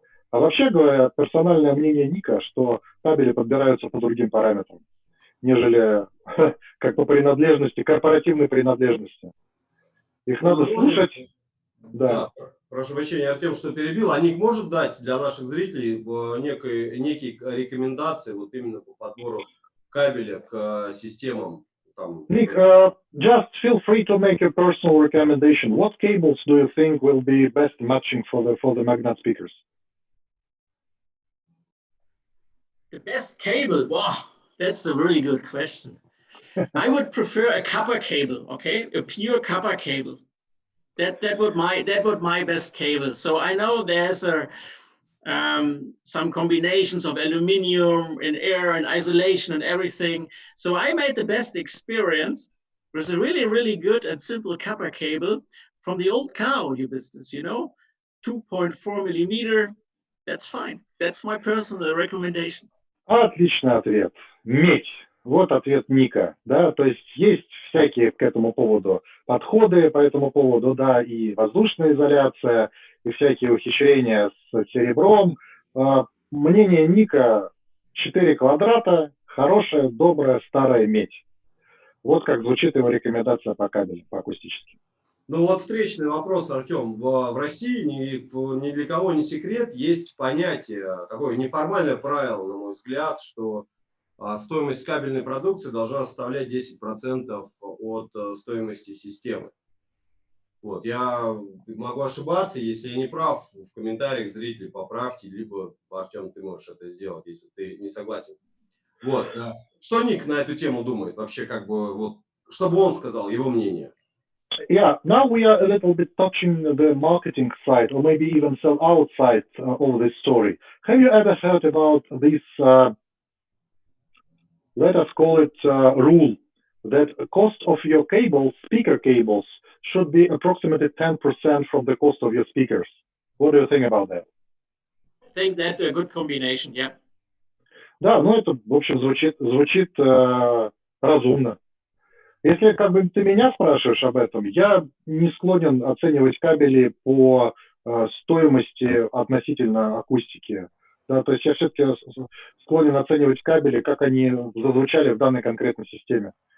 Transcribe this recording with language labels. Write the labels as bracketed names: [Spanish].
[Russian] А вообще говоря, персональное мнение Ника, что кабели подбираются по другим параметрам, нежели как по принадлежности, корпоративной принадлежности. Их надо слушать. Да. Прошу прощения, Артем, что перебил. А Ник может дать для наших зрителей некие рекомендации вот именно по подбору кабеля к системам? [English] Ник, just feel free to make a personal recommendation. What cables do you think will be best matching for the Magnat speakers? The best cable? Wow, that's a really good question. I would prefer a copper cable, okay, a pure copper cable. That would my best cable. So I know there's some combinations of aluminium and air and isolation and everything. So I made the best experience with a really, really good and simple copper cable from the old car audio business, you know, 2.4 millimeter. That's fine. That's my personal recommendation. [Russian] Отличный ответ. Медь. Вот ответ Ника, да, то есть всякие к этому поводу подходы по этому поводу, да, и воздушная изоляция, и всякие ухищрения с серебром. Мнение Ника: 4 квадрата, хорошая, добрая, старая медь. Вот как звучит его рекомендация по кабелю, по акустическим. Ну вот встречный вопрос, Артем. В России ни для кого не секрет, есть понятие, такое неформальное правило, на мой взгляд, что стоимость кабельной продукции должна составлять 10% от стоимости системы. Вот, я могу ошибаться, если я не прав, в комментариях зрители поправьте, либо, Артем, ты можешь это сделать, если ты не согласен. Вот, что Ник на эту тему думает вообще, как бы, вот, чтобы он сказал его мнение? [English] Yeah, now we are a little bit touching the marketing side, or maybe even sell-out side of this story. Have you ever heard about this, let us call it rule, that the cost of your cables, speaker cables, should be approximately 10% from the cost of your speakers? What do you think about that? I think that's a good combination, yeah. [Russian] Да, ну это, в общем, звучит разумно. Если как бы ты меня спрашиваешь об этом, я не склонен оценивать кабели по стоимости относительно акустики. Да, то есть я все-таки склонен оценивать кабели, как они зазвучали в данной конкретной системе.